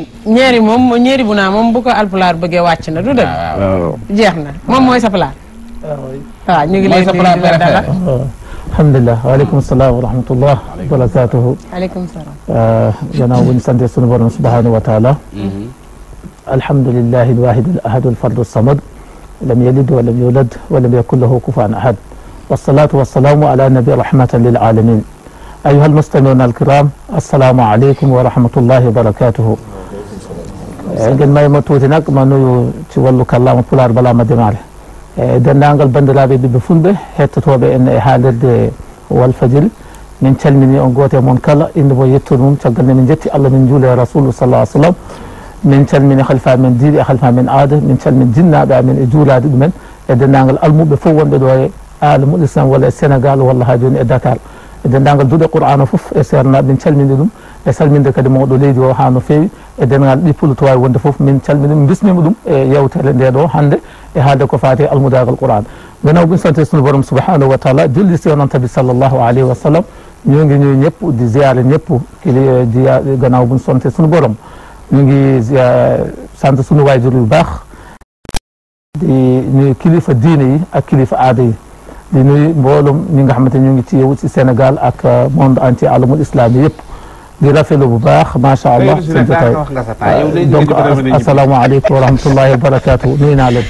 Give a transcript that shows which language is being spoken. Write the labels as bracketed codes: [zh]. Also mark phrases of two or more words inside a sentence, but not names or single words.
[wo] ñeeri bu naa moom bu ko alpulaar bëggee wàcc na du dëgg jeex na moom mooy sa palaat waaw ñu ngi leen di dalal [ar] الحمد لله وعليكم السلام ورحمة الله وبركاته عليكم السلام [wo] gannaaw bu ñu sante sunu borom [ar] سبحانه وتعالى الحمد لله الواحد الأحد الفرد الصمد لم يلد ولم يولد ولم يكن له كفوا أحد والصلاة والسلام على النبي رحمة للعالمين أيها المستمعون الكرام السلام عليكم ورحمة الله وبركاته [wo] ngeen may ma tuuti nag ma nuyu ci wàllu kàllaama pulaar bala ma démarré [ff] denndaangal bandiraɓe ɓiɓɓe fulɓe hettotoɓe en e haalirde Walfadjri min calmini on gooto e moon kala inde mo yettude mum caggal nde min jetti Allah min juule rasulu sallah ah sallam min calmini halifa men diine e halifa men aada min calmini jinnaɓe amen e juulade ɗumen e denndaangal almuɓe fof wonɓe ɗo e [ar] عالم الإسلام [ff] walla e Sénégal walla ha joni e Dakar e denndaangal duuɗe Qur'ana fof e sernaɓe min calmini ɗum e salminde kadi mawɗo leydi o ha no feewi e denndaangal ɗippolo to wawi wonde fof min calmini ɗum bismima ɗum e yewtere nde ɗo hannde e haalde ko faati almudagal Qur'an [wo] gannaaw buñ sante sunu borom [ar] سبحانه وتعالى [wo] julli si yonent bi [ar] صلى الله عليه وسلم [wo] ñoo ngi ñuy ñëpp di ziyaare ñëpp kili gannaaw buñ sante sunu borom ñu ngi sant sunu waajur yu baax di nuyu kilifa diine yi ak kilifa aada yi di nuyu mboolum ñi nga xamante ñu ngi ci yow ci Sénégal ak [fr] monde entier [ar] العالم الإسلامي [wo] yëpp di rafetlu bu baax [ar] ما شاء الله [wo] seen jotaay donc [ar] السلام عليكم ورحمة الله وبركاته [wo] nuyu naa leen.